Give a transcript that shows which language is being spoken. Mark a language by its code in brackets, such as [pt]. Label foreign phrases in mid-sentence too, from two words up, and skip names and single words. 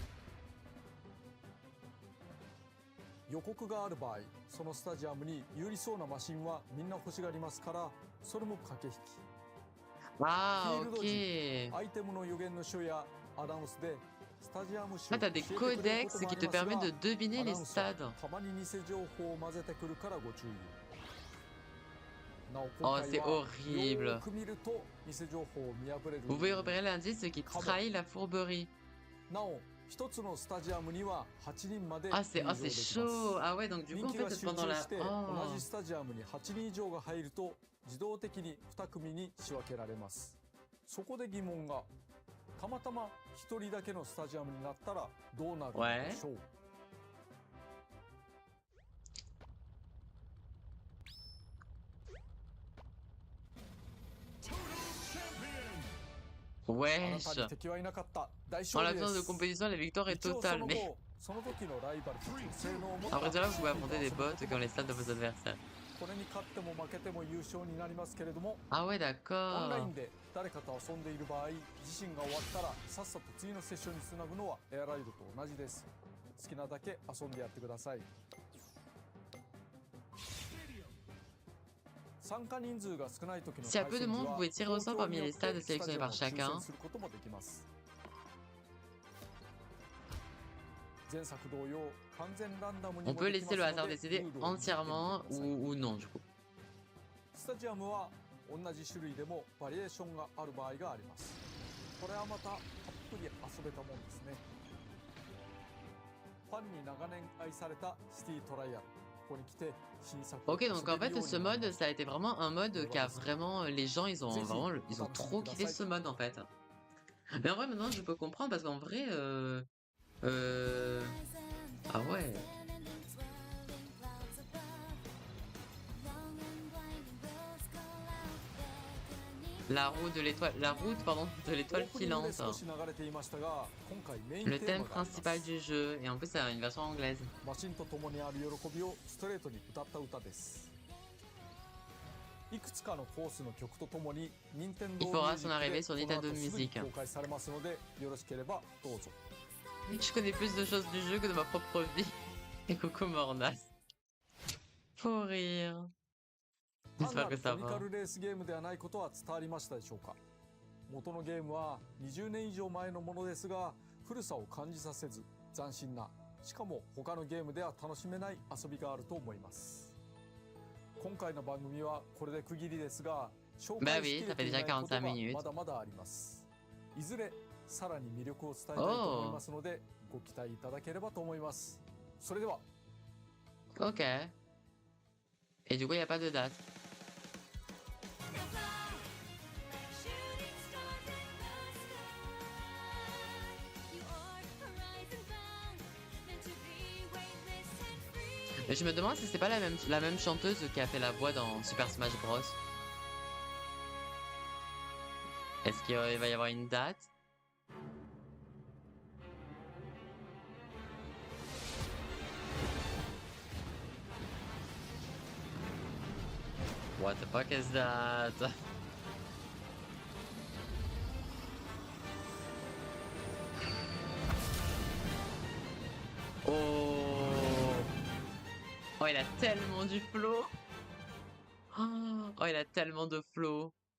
[ja] 予告がある場合、そのスタジアムに有利そうなマシンはみんな欲しがりますから、それも駆け引き。 Ah, フィールド ok. 時アイテムの予言の書やアナウンスでスタジアム史を Ah, 教 [fr] t'as [ja] え [fr] des [ja] てくれること [fr] codex [ja] もあ [fr] qui [ja] り [fr] te [ja] ます [fr] permettent [ja] が [fr] de deviner [ja] アナ [fr] les [ja] ウンスは [fr] stades. [ja] たまに偽情報を混ぜてくるからご注意をなお今 Oh, 回 [fr] c'est [ja] はよ [fr] horrible. [ja] ーく見ると偽情報を見破れる [fr] Vous pouvez repérer l'indice qui trahit la fourberie. [ja] なお一つのスタジアムには8人まで Ah, 入 [fr] c'est [ja] 場 oh, で [fr] c'est [ja] きます [fr] chaud. Ah ouais, donc du [ja] 人 [fr] coup, en [ja] 気が [fr] fait, [ja] 集 [fr] pendant [ja] 中 [fr] la... [ja] して同 Oh. じスタジアムに8人以上が入ると自動的に2組に仕分けられますそこで疑問がたまたま1人だけのスタジアムになったらどうなるのでしょう [en] Total champion. [ja] あなた [fr] Wesh. [ja] に敵はいなかった大 [fr] En [ja] 勝利で [fr] l'absence de [ja] す [fr] compétition, la victoire est [ja] 一応そ [fr] totale. [ja] の [fr] Mais [ja] 後その時のライバルたちの性能を持っ [fr] en [ja] た [fr] vrai, là, vous pouvez [ja] チームと [fr] affronter [ja] 遊 [fr] des [ja] ぶこと [fr] bots [ja] も [fr] qui ont les [ja] でき [fr] stats de [ja] ます [fr] vos adversaires. [ja] これに勝っても負けても優勝になりますけれども [fr] Ah ouais, [ja] オンライ [fr] d'accord. [ja] ンで誰かと遊んでいる場合自身が終わったらさっさと次のセッションにつなぐのはエアライドと同じです好きなだけ遊んでやってください参加人数が少ない時の [fr] S'il y a [ja] 対 [fr] peu de [ja] 戦時 [fr] monde, vous [ja] は [fr] pouvez tirer au [ja] 東 [fr] sort [ja] 京 [fr] parmi [ja] によ [fr] les [ja] って [fr] stades [ja] スタ [fr] sélectionnés [ja] ジアム [fr] par [ja] を抽 [fr] chacun. [ja] 選することもできます前作同様完全ランダムに [fr] On [ja] も [fr] peut [ja] でき [fr] laisser [ja] ま [fr] le [ja] すの [fr] hasard [ja] で [fr] décider [ja] ルールを見てみてくだ [fr] entièrement [ja] さい [fr] ou non, du coup. [ja] スタジアムは同じ種類でもバリエーションがある場合がありますこれはまたたっぷり遊べたもんですねファンに長年愛されたシティトライアルここに来て新作を Ok, 遊 [fr] donc [ja] べ [fr] en [ja] る [fr] fait, [ja] よう [fr] ce [ja] になり [fr] mode, [ja] ました [fr] ça a été vraiment un mode qui a vraiment... Les gens, ils ont vraiment... Ils ont trop kiffé ce mode, en fait. Mais en vrai, maintenant, je peux comprendre, parce qu'en vrai... Ah ouais. La route de l'étoile... La route, pardon, de l'étoile [ja] オープニングで [fr] filante. [ja] 少し流れていましたが今回メイン [fr] Le [ja] テー [fr] thème [ja] マがあります [fr] principal du jeu. Et en plus, c'est une version anglaise. [ja] マシンと共にある喜びをストレートに歌った歌ですいくつかのコースの曲とともに Nintendo [fr] Il fera son [ja] Music [fr] arrivée [ja] で [fr] sur [ja] この [fr] Nintendo [ja] 後すぐに [fr] Music. [ja] 公開されますのでよろしければどうぞ [fr] Je connais plus de choses du jeu que de ma propre vie. Et coucou Mornas. Faut rire. [ja] 単な [fr] J'espère [ja] る [fr] que ça [ja] コミカ [fr] va. [ja] ルレースゲームではないことは伝わりましたでしょうか元のゲームは20年以上前のものですが古さを感じさせず斬新なしかも他のゲームでは楽しめない遊びがあると思います今回の番組はこれで区切りですが紹 [fr] Bah [ja] 介し [fr] oui, [ja] きれ [fr] ça [ja] て [fr] fait [ja] いな [fr] déjà [ja] いこと [fr] 45 [ja] が [fr] minutes. [ja] まだまだありますいずれさらに魅力を伝えたいと思いますのでご期待いただければと思いますそれでは Ok. [fr] Et du coup, il n'y a pas de date. Mais je me demande si c'est pas la même chanteuse qui a fait la voix dans Super Smash Bros. Est-ce qu'il va y avoir une date? [en] What the fuck is that? Oh! [fr] Oh, il a tellement du flow! Oh, il a tellement de flow!